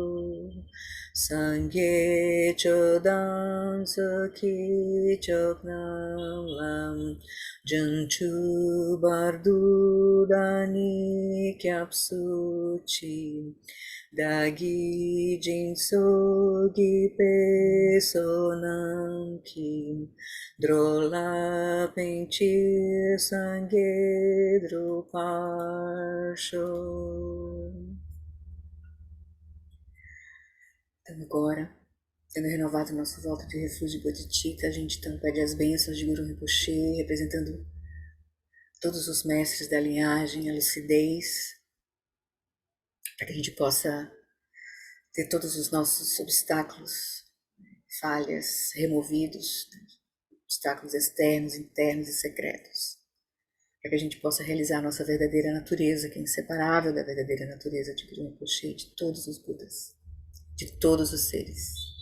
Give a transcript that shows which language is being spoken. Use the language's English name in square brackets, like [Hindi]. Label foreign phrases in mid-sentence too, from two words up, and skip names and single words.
[Tibetan] སངས་རྒྱས་ཆོས་དང་ཚོགས་ཀྱི་མཆོག་རྣམས་ལ། བྱང་ཆུབ་བར་དུ་བདག་ནི་སྐྱབས་སུ་མཆི། བདག་གིས་སྦྱིན་སོགས་བགྱིས་པའི་བསོད་ནམས་ཀྱིས། འགྲོ་ལ་ཕན་ཕྱིར་སངས་རྒྱས་འགྲུབ་པར་ཤོག. [Portuguese] Então agora, tendo renovado nosso voto de refúgio Bodhicitta, a gente então pede as bênçãos de Guru Rinpoche, representando todos os mestres da linhagem, a lucidez, para que a gente possa ter todos os nossos obstáculos, falhas removidos, obstáculos externos, internos e secretos, para que a gente possa realizar a nossa verdadeira natureza, que é inseparável da verdadeira natureza de Guru Rinpoche, de todos os Budas, de todos os seres.